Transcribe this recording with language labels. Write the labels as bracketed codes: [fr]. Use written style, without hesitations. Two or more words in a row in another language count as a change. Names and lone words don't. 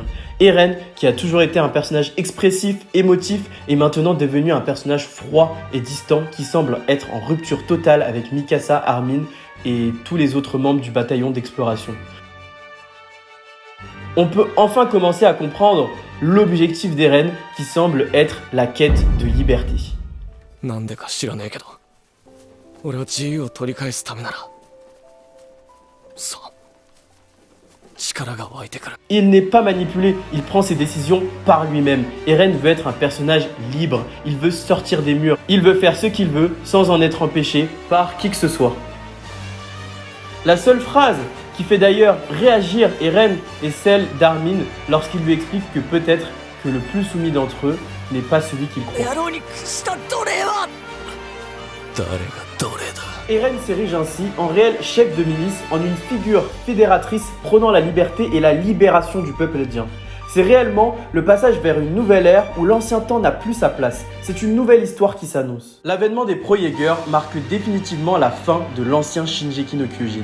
[fr] Eren, qui a toujours été un personnage expressif, émotif, est maintenant devenu un personnage froid et distant qui semble être en rupture totale avec Mikasa, Armin et tous les autres membres du bataillon d'exploration. On peut enfin commencer à comprendre l'objectif d'Eren qui semble être la quête de liberté. [ja] なんでか知らねえけど俺は自由を取り返すためならそう力が湧いてくる [fr] Il n'est pas manipulé, il prend ses décisions par lui-même. Eren veut être un personnage libre, il veut sortir des murs, il veut faire ce qu'il veut sans en être empêché par qui que ce soit. La seule phrase qui fait d'ailleurs réagir Eren est celle d'Armin lorsqu'il lui explique que peut-être que le plus soumis d'entre eux n'est pas celui qu'il croit. [ja] 野郎に屈した奴隷は誰が奴隷だ [fr] Eren s'érige ainsi en réel chef de milice, en une figure fédératrice prônant la liberté et la libération du peuple indien. C'est réellement le passage vers une nouvelle ère où l'ancien temps n'a plus sa place. C'est une nouvelle histoire qui s'annonce. L'avènement des Pro-Jaeger marque définitivement la fin de l'ancien Shingeki no Kyojin.